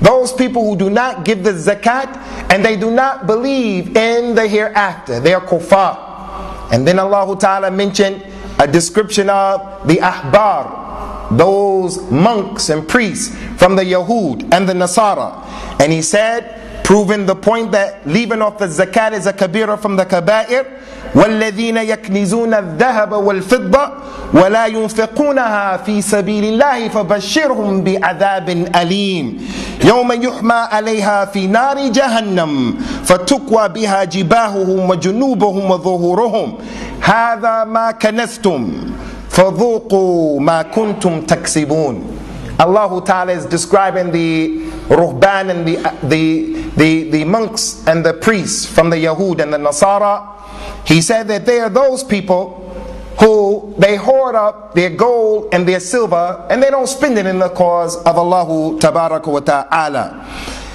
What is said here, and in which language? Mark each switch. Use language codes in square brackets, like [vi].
[en] Those people who do not give the zakat and they do not believe in the hereafter. They are kuffar. And then Allah Ta'ala mentioned a description of the ahbar, those monks and priests from the Yahud and the Nasara. And He said, proving the point that leaving off the zakat is a kabira from the kaba'ir, [ar] وَالَّذِينَ يَكْنِزُونَ الذَّهَبَ وَالْفِضَّةَ وَلَا يُنْفِقُونَهَا فِي سَبِيلِ اللَّهِ فَبَشِّرْهُمْ بِعَذَابٍ أَلِيمٍ يَوْمَ يُحْمَى عَلَيْهَا فِي نَارِ جَهَنَّمَ فَتُكْوَى بِهَا جِبَاهُهُمْ وَجُنُوبُهُمْ وَظُهُورُهُمْ هَذَا مَا كَنَزْتُمْ فَذُوقُوا مَا كُنْتُمْ تَكْسِبُونَ. [en] Allah Ta'ala is describing the ruhban and the monks and the priests from the Yahud and the Nasara. He said that they are those people who they hoard up their gold and their silver and they don't spend it in the cause of Allah Tabaraka wa Ta'ala.